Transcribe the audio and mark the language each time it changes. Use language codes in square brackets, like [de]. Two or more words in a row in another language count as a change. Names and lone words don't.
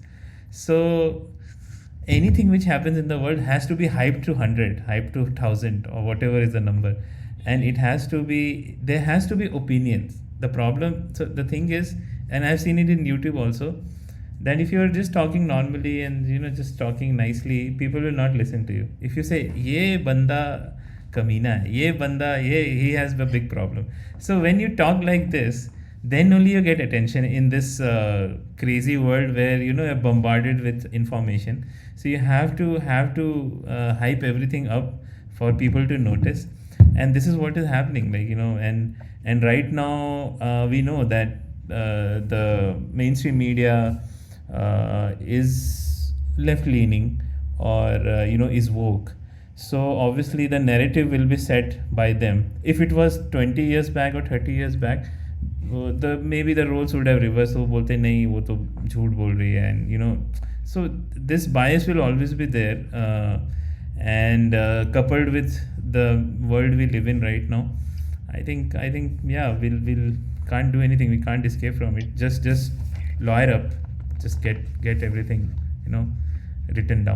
[en] So anything which happens in the world has to be hyped to 100, hyped to 1000, or whatever is the number, and it has to be there has to be opinions. The problem, so the thing is, and I've seen it in YouTube also, that if you're just talking normally and just talking nicely, people will not listen to you. If you say [hi] ये बंदा कमीना है, ये बंदा ये [en] he has a big problem. So when you talk like this, then only you get attention in this crazy world where you're bombarded with information. So you have to hype everything up for people to notice, and this is what is happening, like and right now we know that the mainstream media is left leaning, or is woke. So obviously the narrative will be set by them. If it was 20 years back or 30 years back, the maybe the roles would have reversed. [hi] वो बोलते नहीं, वो तो झूठ बोल रही है, [en] and so this bias will always be there, and coupled with the world we live in right now, I think yeah, we'll can't do anything. We can't escape from it. Just lawyer up, just get everything you know written down.